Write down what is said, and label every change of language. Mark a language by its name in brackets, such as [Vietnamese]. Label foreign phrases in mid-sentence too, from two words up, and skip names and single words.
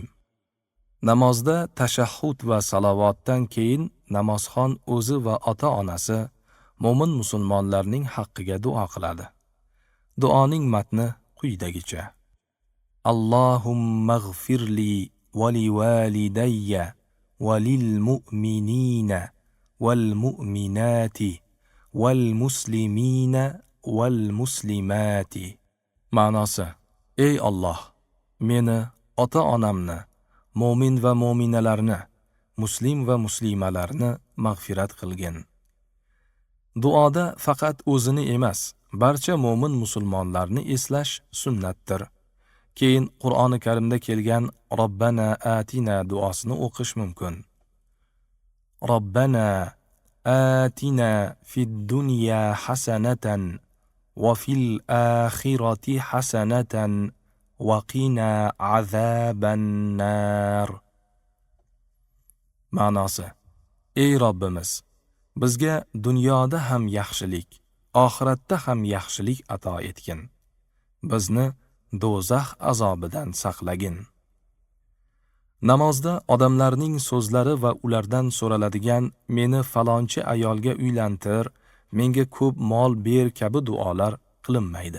[Uzbek] Namozda tashahhud va salovatdan keyin namozxon o'zi va ota-onasi mo'min musulmonlarning haqqiga duo qiladi. Duoning matni quyidagicha: [Arabic] اللهم اغفر لي ولوالدي وللمؤمنين والمؤمنات والمسلمين والمسلمات. [Uzbek] Ma'nosi: Ey Alloh, meni, ota-onamni, mo'min va mo'minalarni, muslim va muslimalarni mag'firat qilgin. Duoda faqat o'zini emas, barcha mo'min musulmonlarni eslash sunnatdir. Keyin Qur'oni Karimda kelgan [Arabic] ربنا آتنا [Uzbek] duosini o'qish mumkin. [Arabic] ربنا آتنا في الدنيا حسنة وفي الآخرة حسنة وقنا عذاب النار. [Uzbek] Ma'nosi: Ey Robbimiz, bizga dunyoda ham yaxshilik, oxiratda ham yaxshilik ato etgin. Bizni do'zax azobidan saqlagin. Namozda odamlarning so'zlari va ulardan so'raladigan meni falonchi ayolga uylantir, menga ko'p mol ber kabi duolar qilinmaydi.